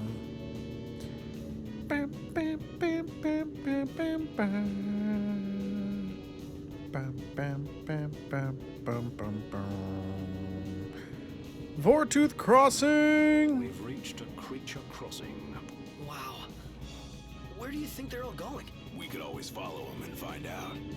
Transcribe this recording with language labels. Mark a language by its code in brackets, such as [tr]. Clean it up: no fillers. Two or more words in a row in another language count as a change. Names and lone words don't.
[en] Bam, bam, bam, bam, bam, bam, bam. Bam, bam, bam, bam, bam, bam, bam. Vortooth Crossing! We've reached a creature crossing. Wow. Where do you think they're all going? We could always follow them and find out.